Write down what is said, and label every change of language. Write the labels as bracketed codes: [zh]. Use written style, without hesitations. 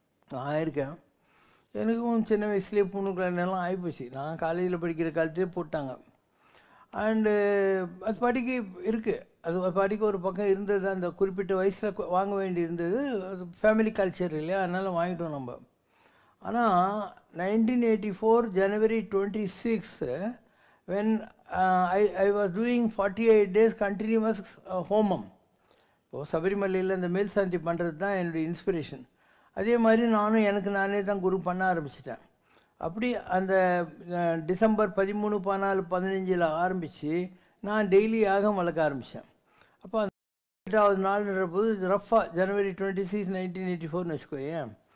[ta] நான் இருக்கேன், எனக்கும் சின்ன வயசுலேயே பூணுக்கெல்லாம் ஆகிப்போச்சு. நான் காலேஜில் படிக்கிற காலத்திலே போட்டாங்க. அண்டு அது படிக்க இருக்குது, அது படிக்க ஒரு பக்கம் இருந்தது. அந்த குறிப்பிட்ட வயசில் வாங்க வேண்டி இருந்தது, ஃபேமிலி கல்ச்சர் இல்லையா, அதனால் வாங்கிட்டோம் நம்ம. [en] ஆனால் 1984 January 26 when I was doing 48 days continuous homam. [ta] இப்போது சபரிமலையில் இந்த மேல் சாந்தி பண்ணுறது தான் என்னுடைய இன்ஸ்பிரேஷன். அதே மாதிரி நானும் எனக்கு நானே தான் குரு பண்ண ஆரம்பிச்சிட்டேன். அப்படி அந்த டிசம்பர் 13, 14, 15 ஆரம்பித்து நான் டெய்லி யாகம் வளர்க்க ஆரம்பித்தேன். அப்போ அந்த 8வது நாள்ன்ற போது ரஃபாக January 26, 1984 வச்சுக்கோயேன்.